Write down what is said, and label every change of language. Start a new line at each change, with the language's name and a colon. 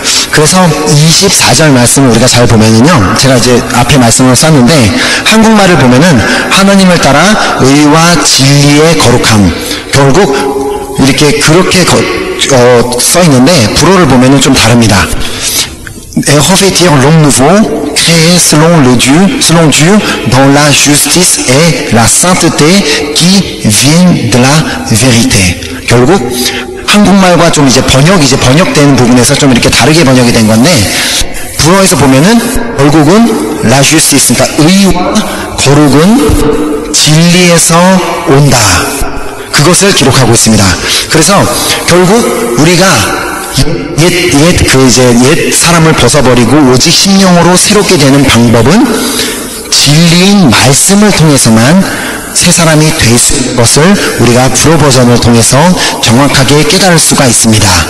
Korean: 그래서 24절 말씀을 우리가 잘 보면은요, 제가 이제 앞에 말씀을 썼는데 한국말을 보면은 하나님을 따라 의와 진리의 거룩함, 결국 이렇게 그렇게 써 있는데 불어를 보면은 좀 다릅니다.
French: Revêtir l'homme nouveau, créé selon Dieu, dans la justice et la sainteté qui viennent de la vérité.
Korean: 결국 한국말과 좀 이제 번역된 부분에서 좀 이렇게 다르게 번역이 된 건데, 불어에서 보면은 결국은 la justice, 그러니까 의와 거룩은 진리에서 온다. 그것을 기록하고 있습니다. 그래서 결국 우리가 옛 사람을 벗어버리고 오직 심령으로 새롭게 되는 방법은 진리인 말씀을 통해서만 새 사람이 될 수 있는 것을 우리가 불어 버전을 통해서 정확하게 깨달을 수가 있습니다.